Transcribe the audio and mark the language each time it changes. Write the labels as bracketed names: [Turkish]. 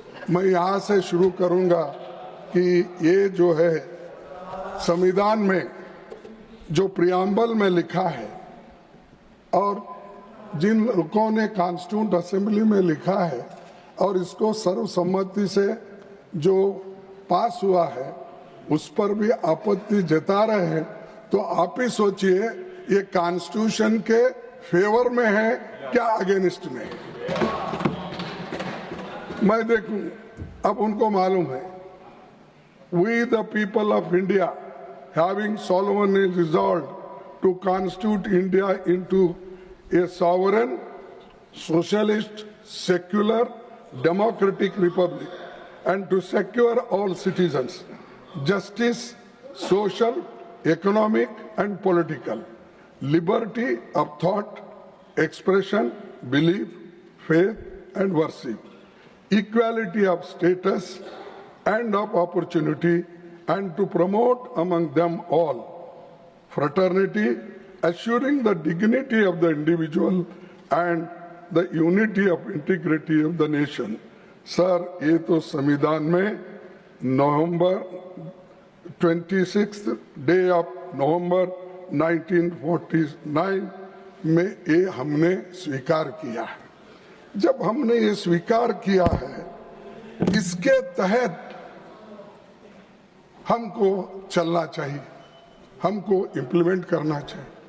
[Hindi] मैं यहाँ से शुरू करूँगा कि ये जो है संविधान में जो प्रियम्बल में लिखा है और जिन लोगों ने कॉन्स्टिट्यूंट असेंबली में लिखा है और इसको सर्वसम्मति से जो पास हुआ है, उस पर भी आपत्ति जता रहे हैं। तो आप ही सोचिए, ये कॉन्स्टिट्यूशन के फेवर में है क्या अगेंस्ट में? मैं देखूं, अब उनको मालूम है, [English] We the people of India having solemnly resolved to constitute India into a sovereign, socialist, secular, democratic republic, and to secure all citizens justice, social, economic, and political, liberty of thought, expression, belief, faith, and worship, equality of status and of opportunity, and to promote among them all fraternity, assuring the dignity of the individual and the unity of integrity of the nation. [Hindi] Sir, ये तो संविधान में नवंबर 26th day of November 1949 में ये हमने स्वीकार किया है। जब हमने ये स्वीकार किया है, इसके तहत हमको चलना चाहिए, हमको इम्प्लीमेंट करना चाहिए।